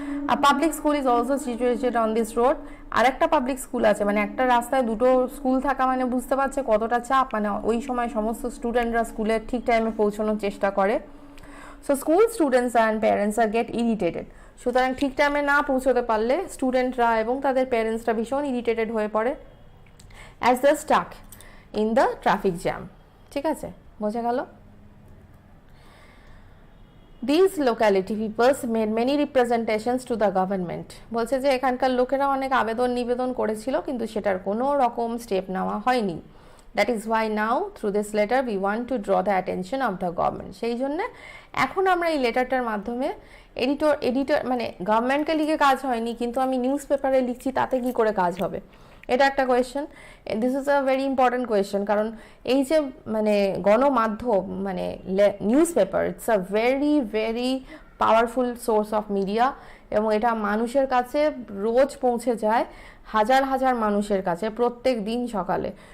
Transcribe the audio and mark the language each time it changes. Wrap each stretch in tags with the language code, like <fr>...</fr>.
<bn>আর</bn> <en>Public school is also situated on this road.</en> <bn>আর একটা public school আছে, মানে একটা রাস্তায় দুটো স্কুল থাকা মানে বুঝতে পারছে কতটা চাপ, মানে ওই সময় সমস্ত স্টুডেন্টরা স্কুলে ঠিক টাইমে পৌঁছানোর চেষ্টা করে।</bn> <en>So school students and parents are get irritated.</en> <bn>সুতরাং ঠিক টাইমে না পৌঁছতে পারলে স্টুডেন্টরা এবং তাদের প্যারেন্টসরা ভীষণ ইরিটেটেড হয়ে পড়ে</bn> <en>As the stuck in the traffic jam.</en> <bn>ঠিক আছে, বোঝা গেল?</bn> <en>These locality peoples made many representations to the government.</en> <bn>বলছে যে এখানকার লোকেরা অনেক আবেদন নিবেদন করেছিল কিন্তু সেটার কোনো রকম স্টেপ নেওয়া হয়নি।</bn> <en>That is why now through this letter we want to draw the attention of the government.</en> <bn>সেই জন্য এখন আমরা এই লেটারটার মাধ্যমে এডিটর মানে গভর্নমেন্টকে লিখে কাজ হয়নি, কিন্তু আমি নিউজ পেপারে লিখছি, তাতে কি করে কাজ হবে? এটা একটা question.</bn> <en>this is a very important question,</en> <bn>কারণ এই যে মানে গণমাধ্যম মানে news paper,</bn> <en>it's a very very powerful source of media</en> <bn>এবং এটা মানুষের কাছে রোজ পৌঁছে যায়, হাজার হাজার মানুষের কাছে প্রত্যেক দিন সকালে।</bn>